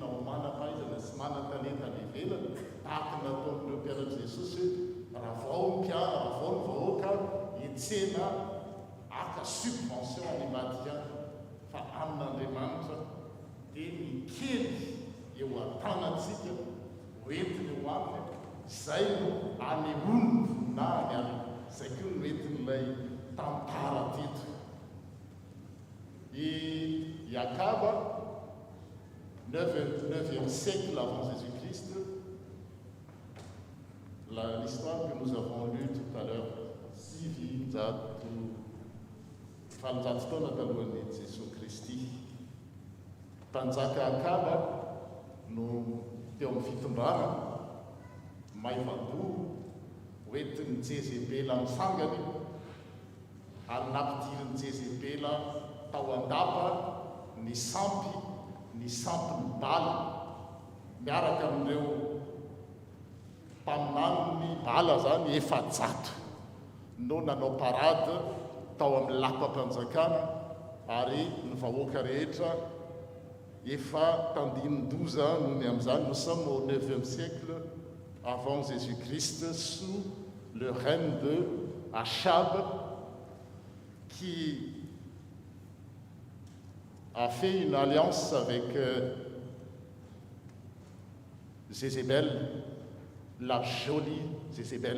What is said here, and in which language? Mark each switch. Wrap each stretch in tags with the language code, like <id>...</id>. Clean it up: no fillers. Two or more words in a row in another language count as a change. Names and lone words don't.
<mg>ho manam-pahaizana sy manan-talenta levelana tahaka nataon'ireo mpianatra Jesosy hoe raha vao mpiara raha vao ny vahoaka etsena aka subvention any Vatican fa amin'Andriamanitra dia mikely eo an-tanantsika hoentiny ho aminy izay no anehono na any izay koa no entin'ilay tantara teto.</mg> <fr>Et Jacob, 9e siècle avant Jésus-Christ, l'histoire que nous avons lue tout à l'heure,</fr> <mg>fanjato taona talohan'ny Jesosy Kristy. Mpanjaka Akaba no teo amin'ny fitondrana maivan-doha hoentin'ny Jezebela misangany ary nampidirin'ny Jezebela tao andapa ny sampy ny bala miaraka amin'ireo mpaminany bala zany efajato no nanao parade tao amin'ny lapa-panjakana ary ny vahoaka rehetra efa tandinin-doza noho ny amin'izany.</mg> <fr>Nous sommes au 9e siècle avant Jésus-Christ sous le règne de Achab qui a fait une alliance avec Jézébel, la jolie Jézébel.</fr>